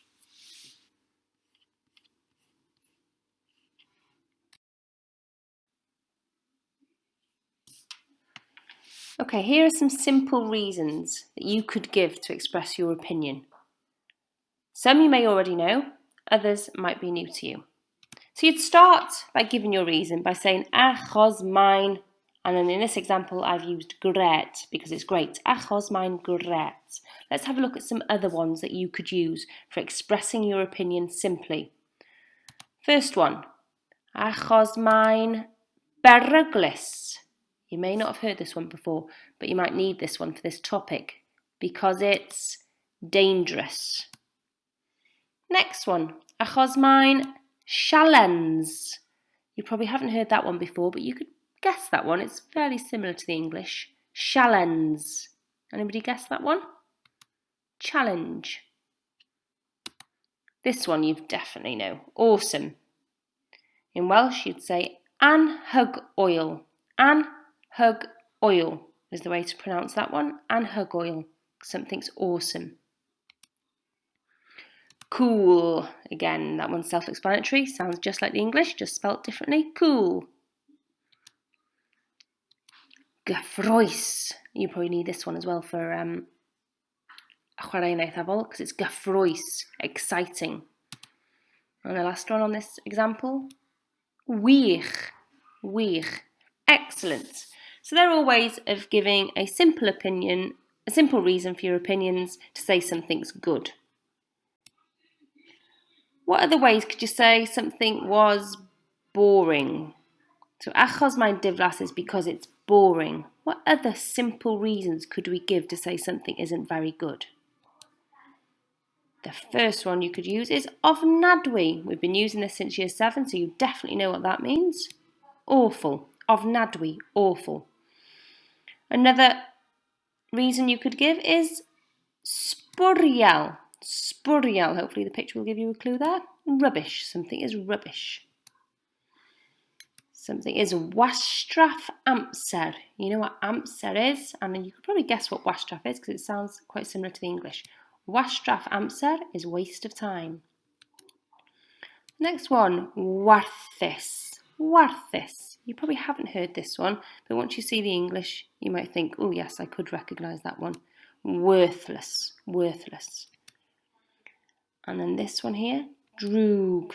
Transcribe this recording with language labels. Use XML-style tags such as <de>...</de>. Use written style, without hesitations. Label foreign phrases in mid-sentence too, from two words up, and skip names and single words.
<en>Okay, here are some simple reasons that you could give to express your opinion. Some you may already know, others might be new to you. So you'd start by giving your reason by saying</en> <cy>achos mae'n,</cy> <en>and then in this example I've used gret because it's great.</en> <cy>Achos mae'n gret.</cy> <en>Let's have a look at some other ones that you could use for expressing your opinion simply. First one,</en> <cy>achos mae'n beryglus.</cy> <en>You may not have heard this one before, but you might need this one for this topic because it's dangerous. Next one,</en> <cy>achos mae'n sialens.</cy> <en>You probably haven't heard that one before, but you could guess that one. It's fairly similar to the English. Sialens. Anybody guess that one? Challenge. This one you definitely know. Awesome. In Welsh you'd say anhygoel. Anhygoel is the way to pronounce that one. Anhygoel. Something's awesome. Cool. Again, that one's self-explanatory. Sounds just like the English, just spelt differently. Cool. Gyffrous. You probably need this one as well for</en> <cy>chwarae'n eithafol</cy> <en>because it's gyffrous, exciting. And the last one on this example,</en> <cy>wych. Wych.</cy> <en>Excellent. So they're all ways of giving a simple opinion, a simple reason for your opinions to say something's good. What other ways could you say something was boring? So</en> <cy>achos mae'n diflas</cy> <en>is because it's boring. What other simple reasons could we give to say something isn't very good? The first one you could use is ofnadwy. We've been using this since Year 7, so you definitely know what that means. Awful. Ofnadwy. Awful. Another reason you could give is sbwriel.</en> <cy>Sbwriel.</cy> <en>Hopefully the picture will give you a clue there. Rubbish. Something is rubbish. Something is</en> <cy>wastraff amser.</cy> <en>You know what amser is? And you could probably guess what wastraff is because it sounds quite similar to the English.</en> <cy>Wastraff amser</cy> <en>is waste of time. Next one,</en> <cy>warthus. Warthus.</cy> <en>You probably haven't heard this one, but once you see the English, you might think, oh yes, I could recognise that one. Worthless. Worthless. And then this one here, drwg.</en>